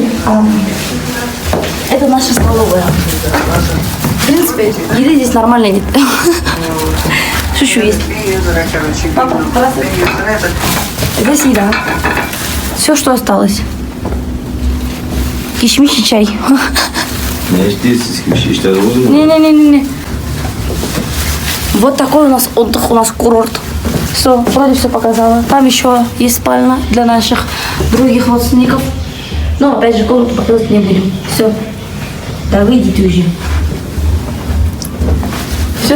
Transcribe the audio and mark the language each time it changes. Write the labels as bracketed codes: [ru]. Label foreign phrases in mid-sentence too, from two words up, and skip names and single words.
[ru] Это наша столовая. В принципе, еды здесь нормально нет. Шучу, есть. Папа, здесь еда. Все, что осталось. Кишмиш и чай. [tr] Ne içtiysiz gibi işte oldu mu? [ru] Не. Вот такой у нас отдых, у нас курорт. Все, вроде все показала. Там еще есть спальня для наших других родственников. Но опять же комнату показывать не будем. Все. Да вы идите уже. Все.